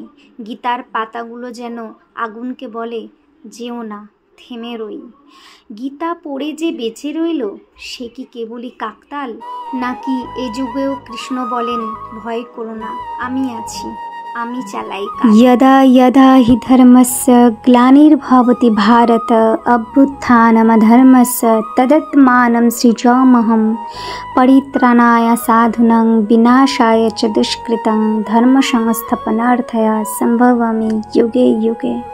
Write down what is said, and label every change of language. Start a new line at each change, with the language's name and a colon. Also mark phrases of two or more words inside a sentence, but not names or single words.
Bangla: গীতার পাতাগুলো যেন আগুনকে বলে, যেও না, থেমে রই। গীতা পড়ে যে বেঁচে রইল, সে কি কেবলই কাকতাল? নাকি এ যুগেও কৃষ্ণ বলেন, ভয় করো না, আমি আছি, আমি চালাই কাজ।
Sanskrit: यदा यदा हि धर्मस्य ग्लानिर्भवति भारत अभ्युत्थानमधर्मस्य तदात्मानं सृजाम्यहं परित्राणाय साधूनां विनाशाय च दुष्कृतं धर्मसंस्थापनार्थाय सम्भवामि युगे युगे।